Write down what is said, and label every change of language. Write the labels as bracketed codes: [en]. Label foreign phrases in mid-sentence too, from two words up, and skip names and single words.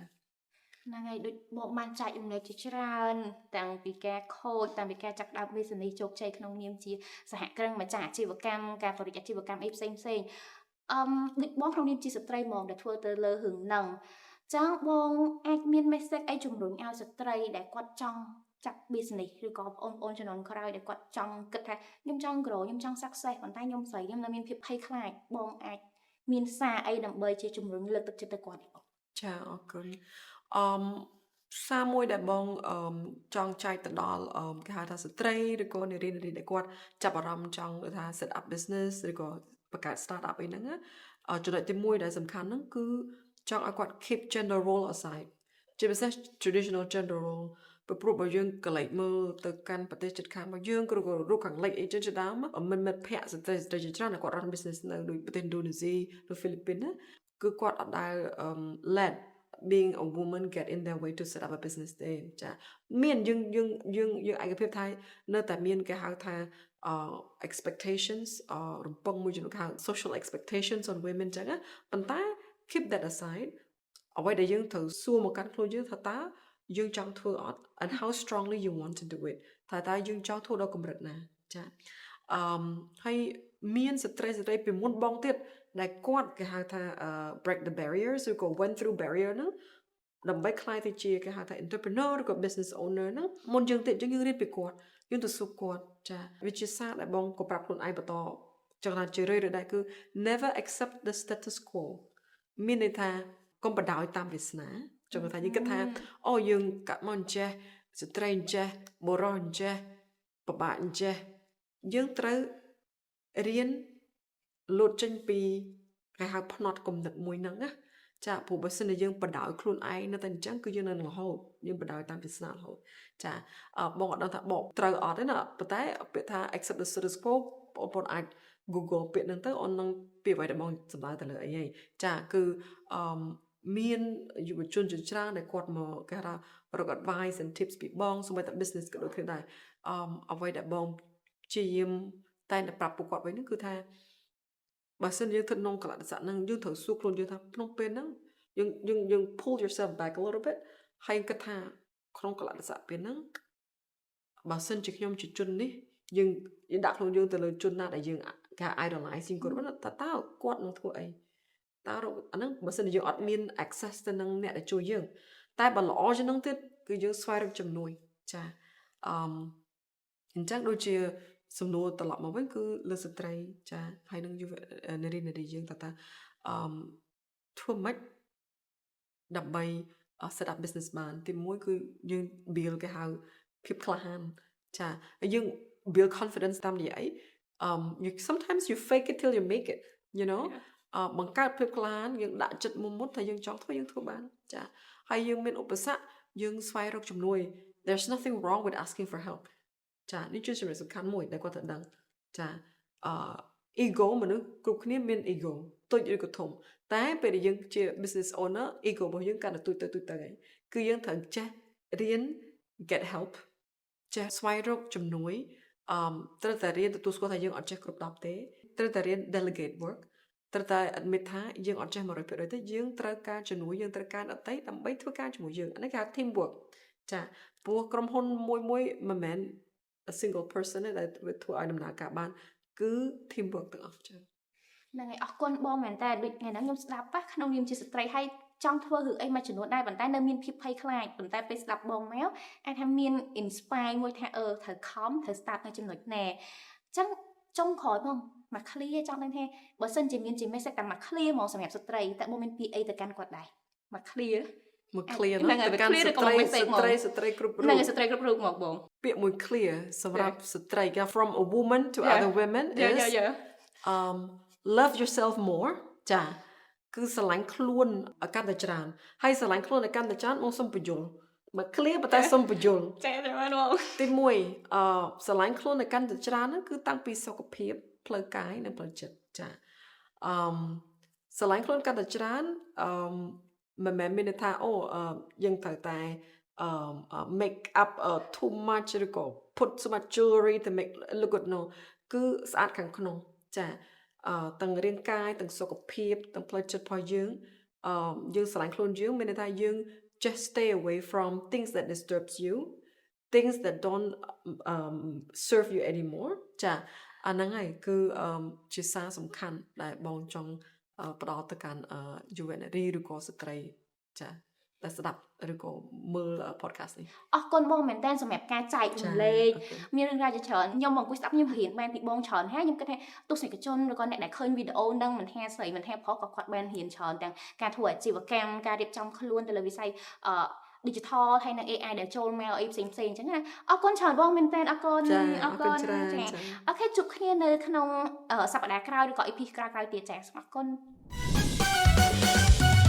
[km] ហ្នឹងហើយដូចបងបានចែករំលែកជាច្រើនតាំងពីការខូចតាំងពីការចាក់ដើម business ជោគជ័យក្នុងនាមជាសហគ្រិនម្ចាស់អាជីវកម្មការបរិយាអាជីវកម្មអីផ្សេងដូចបងក្នុងនាមជាស្ត្រីហ្មងដែលធ្វើទៅលើរឿងហ្នឹងចឹងបងអាចមាន message អីជំរុញឲ្យស្ត្រីដែលគាត់ចង់ចាប់ business ឬក៏បងប្អូនជំនាន់ក្រោយដែលគាត់ចង់គិតថាខ្ញុំចង់ grow ខ្ញុំចង់ success ប៉ុន្តែខ្ញុំស្រីខ្ញុំនៅមានភាពភ័យខ្លាចបងអាចមានសារអីដើម្បីជាជំរុញលើកទឹកចិត្តទៅគាត់បង ចាអរគុណសារមួយដែលបងចង់ចែកទៅដល់គេហៅថាស្ត្រីឬក៏នារីដែលគាត់ចាប់អារម្មណ៍ចង់ថា [en] set up business [km] ឬក៏បង្កើត [en] start up [km] អីហ្នឹងចំណុចទី1ដែលសំខាន់ហ្នឹងគឺចង់ឲ្យគាត់ [en] keep gender role aside [km] ជាពិសេស [en] traditional gender role [km] ព្រោះបើយើងកលេចមើលទៅកាន់ប្រទេសជិតខាងរបស់យើងឬក៏រូបខាងលិចអីចឹងជាដើមមិនមិត្តភ័ក្តិស្ត្រីជាច្រើនគាត់ [en] run business [km] នៅដូចប្រទេសឥណ្ឌូនេស៊ីឬហ្វីលីពីនណាគឺគាត់អត់ដែល [en] let being a woman get in their way to set up a business [km] ទេចាមានយើងឯកភាពថានៅតែមានគេហៅថា expectations រំពឹងមួយចំនួនគេហៅ [en] social expectations on women [km] ចឹងណាប៉ុន្តែ [en] keep that aside [km] អ្វីដែលយើងត្រូវសួរមកកាន់ខ្លួនយើងថាតើយើងចង់ធ្វើអត់ [en] and how strongly you want to do it [km] ថាតើយើងចង់ធ្វើដល់កម្រិតណាចាហើយមានស្ត្រីពីមុនបងទៀត ដែលគាត់គេហៅថា [en] break the barriers [km] ឬក៏ [en] went through barrier [km] ហ្នឹងដើម្បីខ្លាយទៅជាគេហៅថា entrepreneur ឬក៏ [en] business owner [km] ហ្នឹងមុនយើងទៀតយើងរៀនពីគាត់ យើងទៅសួរគាត់ចាវាជាសារដែលបងក៏ប្រាប់ខ្លួនឯងបន្តចឹងថាជារឿយៗដែរគឺ [en] never accept the status quo [km] មានន័យថាកុំបដ ாய் តាមវាសនាចឹងថាយើងគិតថាអូយើងកាត់មកអញ្ចេះស្ត្រីអញ្ចេះបុរសអញ្ចេះពិបាកអញ្ចេះយើងត្រូវរៀនលោតចេញពីគេហៅផ្នត់គំនិតមួយហ្នឹងណាចាព្រោះបើសិនជាយើងបដ ாய் ខ្លួនឯងនៅតែអញ្ចឹងគឺយើងនៅនឹងរហូតយើងបដ ாய் តាមវាសនារហូតចាបងអត់ដឹងថាបងត្រូវអត់ទេណាប៉ុន្តែពាក្យថា [en] accept the status quo [km] បងប្អូនអាច Google ពាក្យហ្នឹងទៅអូននឹងពាក្យអ្វីដែលបងសម្ដៅទៅលើអីហីចាគឺមានយុវជនជាច្រើនដែលគាត់មកគេថារក [en] advice and tips [km] ពីបងសូម្បីតែ business ក៏ដូចគ្នាដែរអ្វីដែល បងព្យាយាមតែប្រាប់ពួកគាត់វិញហ្នឹងគឺថាបើសិនយើងធ្វើក្នុងកលៈទេសៈហ្នឹងយើងត្រូវសួរខ្លួនយើងថាក្នុងពេលហ្នឹងយើង [en] pull yourself back a little bit [km] ហើយគិតថាក្នុងកលៈទេសៈពេលហ្នឹងបើសិនជាខ្ញុំជាជននេះយើងដាក់ខ្លួនយើងទៅ លើជនណាដែលយើងគេ idolizing គាត់តើគាត់នឹងធ្វើអីតើអាហ្នឹងបើសិនជាយើងអត់មាន access ទៅនឹងអ្នកដែលជួយយើងតែបើល្អជាងហ្នឹងទៀតគឺ យើងស្វែងរកជំនួយចាអញ្ចឹងដូចជាសំណួរត្រឡប់មកវិញគឺលើស្ត្រីចាហើយនឹងយុវនារីយើងតើ ធ្វើម៉េចដើម្បី [en] set up business [km] បានទីមួយគឺយើង build គេហៅភាពក្លាហានចាយើង [en] build confidence [km] តាមរយៈអី [en] sometimes you fake it till you make it you know [km] បង្កើតភាពក្លាហានយើងដាក់ចិត្តមុតថាយើងចង់ធ្វើយើងធ្វើបានចាហើយយើងមានឧបសគ្គយើងស្វែងរកជំនួយ [en] there's nothing wrong with asking for help [km] ចានេះជាចំណុចសំខាន់មួយដែលគាត់ត្រូវដឹងចា ego មនុស្សគ្រប់គ្នាមាន ego តូចឬក៏ធំតែពេលដែលយើងជា [en] business owner [km] ego របស់យើងកាន់តែទូចទៅហើយគឺ យើងត្រូវចេះរៀន [en] get help [km] ចេះស្វែងរកជំនួយត្រូវតែរៀនទទួលស្គាល់ថាយើងអត់ចេះគ្រប់10ទេត្រូវតែរៀន [en] delegate work [km] ត្រូវតែ admit ថាយើងអត់ចេះ 100% ទេយើងត្រូវការជំនួយយើងត្រូវការអតីតដើម្បីធ្វើការជាមួយយើងអានេះគេហៅ [en] team work [km] ចាព្រោះក្រុមហ៊ុនមួយមិនមែន [en] a single person [km] ទេដែលធ្វើឲ្យដំណើរការបានគឺ [en] team work [km] ទាំងអស់ចា ហ្នឹងហើយអរគុណបងមែនតើដូចថ្ងៃហ្នឹងខ្ញុំស្ដាប់ក្នុងនាមជាស្ត្រីហើយចង់ធ្វើរឿងអីមួយចំនួនដែរប៉ុន្តែនៅមានភាពភ័យខ្លាចប៉ុន្តែពេលស្ដាប់បងមកអាចថាមាន inspire មួយថាត្រូវខំត្រូវ start នៅចំណុចណាអញ្ចឹងចុងក្រោយបងមក clear ចង់ដឹងថាបើសិនជាមានជា message កាន់មក clear ហ្មងសម្រាប់ស្ត្រីតែបងមានពីអីទៅកាន់គាត់ដែរមក clear មក clear ហ្នឹងទៅកាន់ស្ត្រីគ្រប់រូប ហ្នឹងស្ត្រីគ្រប់រូបមកបង ពាក្យមួយ clear សម្រាប់ស្ត្រី [en] from a woman to other women is love yourself more [km] ចាគឺស្រឡាញ់ខ្លួនឲ្យកាន់តែច្រើនហើយស្រឡាញ់ខ្លួនឲ្យកាន់តែច្រើនមកសុំបញ្យលមក clear ប៉ុន្តែសុំបញ្យល ចាតែបានបង ទី1ស្រឡាញ់ខ្លួនឲ្យកាន់តែច្រើនហ្នឹងគឺតាំងពីសុខភាពផ្លូវកាយនិងផ្លូវចិត្តចាស្រឡាញ់ខ្លួនកាន់តែច្រើនមិនមែនមានន័យថាយើងត្រូវតែ [en] make up too much ឬក៏ put so much jewelry to make look good no [km] គឺស្អាតខាងក្នុង ចាទាំងរាងកាយទាំងសុខភាពទាំងផ្លូវចិត្តរបស់យើងស្រឡាញ់ខ្លួនយើងមានន័យថាយើង [en] just stay away from things that disturbs you things that don't serve you anymore [km] ចាអាហ្នឹងហើយគឺជាសារសំខាន់ដែលបងចង់ផ្ដល់ទៅកាន់យុវនារីឬក៏ស្ត្រីចាតែស្ដាប់ឬក៏មើល podcast នេះ អរគុណបងមែនតើសម្រាប់ការចែករំលែកមានរឿងរ៉ាវជាច្រើនខ្ញុំមកអង្គុយស្ដាប់ខ្ញុំរៀនបានពីបងច្រើនហើយខ្ញុំគិតថាទស្សនិកជនឬក៏អ្នកដែលឃើញវីដេអូហ្នឹងមិនថាស្រីមិនថាប្រុសក៏គាត់បានរៀនច្រើនទាំងការធ្វើអាជីវកម្មការរៀបចំខ្លួនទៅលើវិស័យdigital ហើយនឹង AI ដែលចូលមកអីផ្សេងអញ្ចឹងណាអរគុណច្រើនបងមែនតើអរគុណចាអូខេជួបគ្នានៅក្នុងសប្តាហ៍ក្រោយឬក៏ EP ក្រោយទៀតចាអរគុណ